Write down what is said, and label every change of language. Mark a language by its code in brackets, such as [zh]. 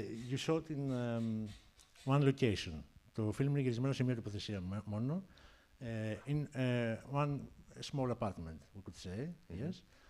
[en] You shot in one location. [el] Το φιλμ είναι γυρισμένο σε μια τοποθεσία μόνο. [en] In one small apartment, we could say, yes.